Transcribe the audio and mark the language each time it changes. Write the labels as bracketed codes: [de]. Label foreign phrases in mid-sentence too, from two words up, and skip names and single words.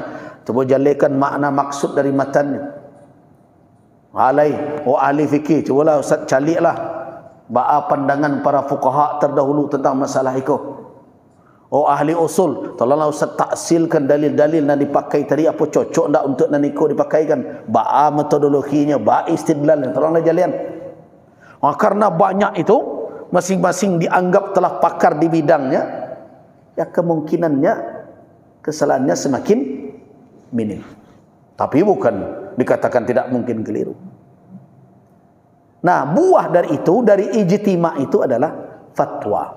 [min] Coba jalekan makna maksud dari matannya. Ahli fikih, cobalah Ustaz caliklah ba'a pandangan para fuqaha terdahulu tentang masalah itu. Ahli usul, tolonglah Ustaz taksilkan dalil-dalil yang dipakai tadi, apa cocok tak untuk naniko dipakaikan, ba'a metodologinya, ba'a istidlalnya, tolonglah jalian. [id] Karena banyak itu, masing-masing dianggap telah pakar di bidangnya, ya kemungkinannya kesalahannya semakin minim. Tapi bukan dikatakan tidak mungkin keliru. Nah, buah dari itu, dari ijtima' itu adalah fatwa.